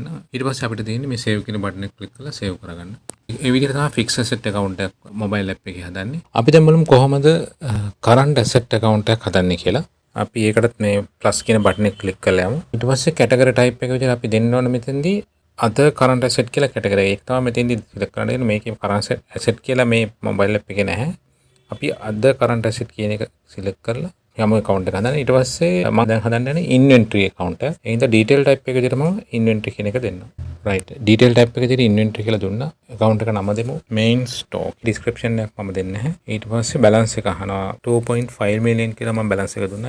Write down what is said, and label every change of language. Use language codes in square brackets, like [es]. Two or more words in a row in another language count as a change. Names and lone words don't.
[si] ඊට පස්සේ අපිට තියෙන්නේ මේ save කියන බටන් එක ක්ලික් කරලා save කරගන්න. මේ විදිහට තමයි [en] fixed asset account [si] එකක් [en] mobile app [si] එකේ හදන්නේ. අපි දැන් බලමු කොහොමද current asset account එකක් හදන්නේ කියලා. අපි ඒකටත් මේ plus කියන බටන් එක ක්ලික් කරලා යමු. ඊට පස්සේ [en] category type [si] එක විදිහට අපි දෙන්න ඕනේ මෙතෙන්දී [en] other current asset [si] කියලා category එක තමයි මෙතෙන්දී select කරන්න දෙන්නේ. මේකේ [en] current asset [si] කියලා මේ [en] mobile app [si] එකේ නැහැ. අපි [en] other current asset [si] කියන එක select කරලා යම account එක හදන්න. ඊට පස්සේ මම දැන් හදන්න යන්නේ [en] inventory account [si] එක. ඒ හින්දා [en] detail type [si] එක විදිහට මම inventory කියන එක දෙන්නම්. [en] right detail type [si] එක විදිහට inventory කියලා දුන්නා. account එක නම දෙමු [en] main stock. [si] description එකක් මම දෙන්නේ නැහැ. ඊට පස්සේ balance එක අහනවා 2.5 million කියලා මම balance එක දුන්නා.